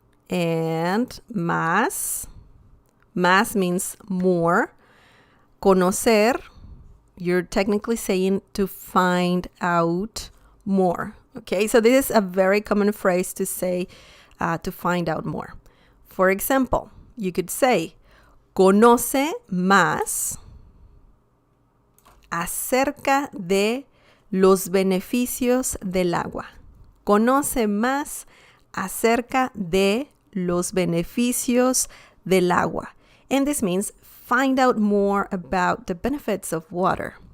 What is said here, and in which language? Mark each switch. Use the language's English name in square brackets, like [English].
[English] And más. Más means more. Conocer, you're technically saying to find out more. Okay, so this is a very common phrase to say to find out more. For example, you could say, [Spanish] conoce más acerca de los beneficios del agua. Conoce más acerca de los beneficios del agua. [English] And this means find out more about the benefits of water.